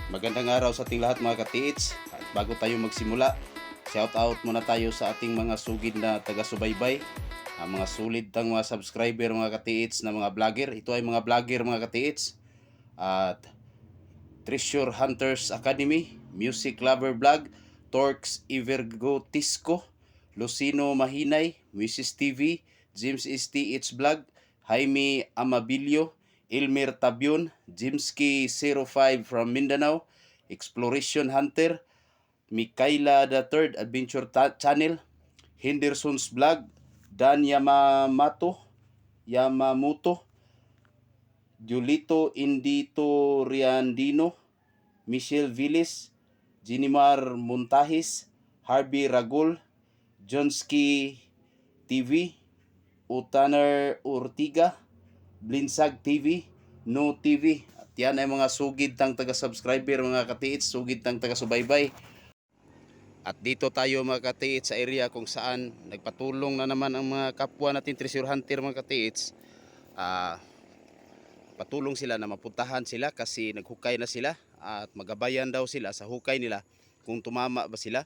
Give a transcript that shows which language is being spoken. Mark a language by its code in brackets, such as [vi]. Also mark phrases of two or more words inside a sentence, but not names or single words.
[tl] Magandang araw sa ating lahat mga katiits. At bago tayo magsimula, [en] shout out [tl] muna tayo sa ating mga sugid na taga-subaybay, ang mga sulit ng mga subscriber mga katiits na mga vlogger. Ito ay mga vlogger mga katiits. At Treasure Hunters Academy, Music Lover Vlog, Torx Ivergotisco, Lucino Mahinay, Mrs. TV, James STH Vlog, Jaime Amabilio, Elmer Tabion, Jimski 05 from Mindanao, Exploration Hunter, Mikaela the Third Adventure Channel, Henderson's Vlog, Dan Yamamoto, Julito Indito Riandino, Michelle Villis, Jinimar Montahis, Harvey Ragul, Jonski TV, Utaner Ortiga, Blinsag TV, No TV. At yan ay mga sugid tang taga-subscriber mga katiits, sugid tang taga-subaybay. At dito tayo mga katiits sa area kung saan nagpatulong na naman ang mga kapwa natin [en] treasure hunter [tl] mga katiits. Patulong sila na mapuntahan sila kasi naghukay na sila at magabayan daw sila sa hukay nila kung tumama ba sila.